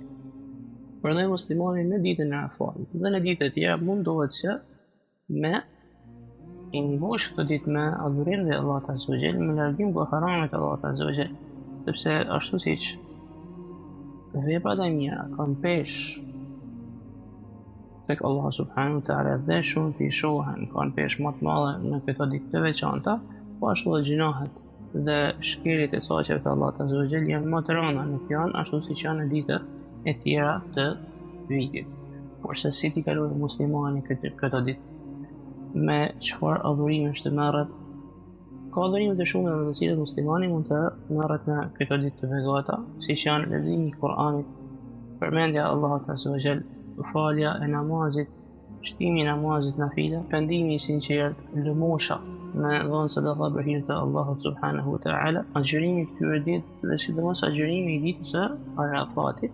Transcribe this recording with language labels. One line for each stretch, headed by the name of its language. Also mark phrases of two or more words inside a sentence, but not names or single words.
Albanian: Prandaj muslimani në ditën e Arafatit dhe në ditët e tjera mundohet që me i mbush këtë ditë me adhurim dhe Allah
Arabic: عز وجل,
Albanian: me largim nga haramet Allah
Arabic: عز وجل,
Albanian: sepse ashtu siç veprat e mira kanë pesh tek Allah
Arabic: سبحانه وتعالى
Albanian: dhe shumë fishohen, kanë pesh më të madhe në këto ditë të veçanta, po ashtu dhe gjinohet dhe shkeljet e saqeve të Allah
Arabic: عز وجل
Albanian: janë më të rënda nuk janë ashtu siç janë në ditët e tjera të vitit. Por se si t'i kalojë muslimani këto ditë, me çfarë adhurime është të merret, ka adhurime të shumta me të cilat muslimani mund të merret në këto ditë të begata, siç janë leximi i Kuranit, përmendja e Allahut
Arabic: عز وجل,
Albanian: falja e namazit, shtimi i namazit nafile, pendimi i sinqert, lëmosha me dhënë sadaka për hir të Allahut
Arabic: سبحانه وتعالى,
Albanian: agjërimi i këtyre ditë dhe sidomos agjërimi i ditës së Arafatit.